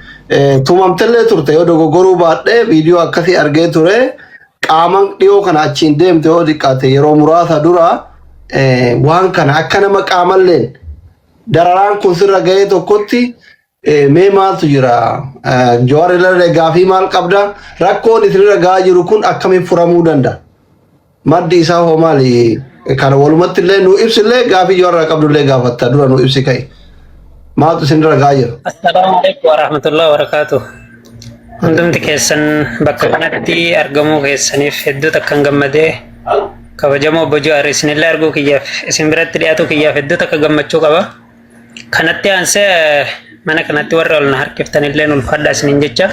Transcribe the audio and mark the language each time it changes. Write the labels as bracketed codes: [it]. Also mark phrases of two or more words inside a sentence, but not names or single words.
[om] tumamtellee turte yoo dogoggoruu baadhee viidiyoo akkasii argee ture qaaman dhiyoo kana achiin deemte yoo xiqqaate yeroo muraasa dura waan kana akka nama qaamalleen dararaan kun sirra ga'ee tokkotti mee maaltu jira Jawaar irra gaafii maal qabda rakkoon isinirra ga'aa jiru kun akkamiin furamuu danda'a maddi isaa hoo maali kana walumatti illee nu ibsillee gaafii Jawaar qabdullee gaafatta dura nu ibsi ka'e maaltu isinirra ga'aa jira. [ar] السلام عليكم ورحمة الله وبركاته. [om] Hundumti keessan bakka kanatti argamuu keessaniif hedduu takkan gammadee kabajamoo obbo Jawaar isinillee arguu kiyyaaf isin biratti dhiyaatu kiyyaaf hedduu takka gammachuu qaba. Kanatti aansee mana kanatti warra ol na harkiftanillee ulfaadhaa isiniin jecha.